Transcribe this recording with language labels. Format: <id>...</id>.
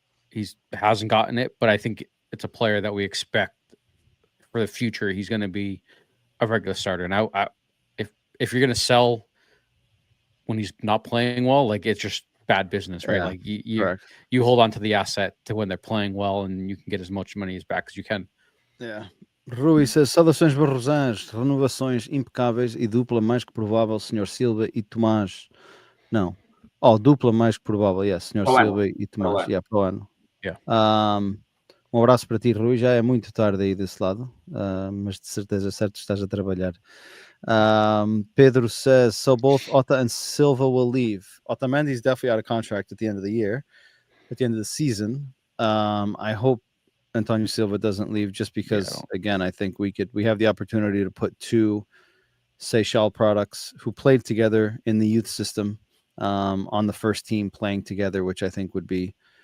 <en>He hasn't gotten it, but I think it's a player that we expect for the future. He's going to be a regular starter. And if you're going to sell when he's not playing well, like, it's just bad business, right? Like you hold on to the asset to when they're playing well, and you can get as much money as back as you can. Yeah. Rui says,</en> <pt>saudações barrosãs, renovações impecáveis e dupla mais que provável, Sr. Silva e Tomás. Não. Dupla mais que provável,</pt> <en>yes,</en> <pt>Sr. Silva e Tomás. Pro ano. Abraço para ti, Rui. Já é muito tarde aí desse lado, mas de certeza certo estás a trabalhar.</pt> <en>Pedro says, so both Ota and Silva will leave. Otamendi is definitely out of contract at the end of the year, at the end of the season. I hope Antonio Silva doesn't leave, just because, again, I think we have the opportunity to put 2 Seychelles products who played together in the youth system on the first team playing together, which I think would be.</en>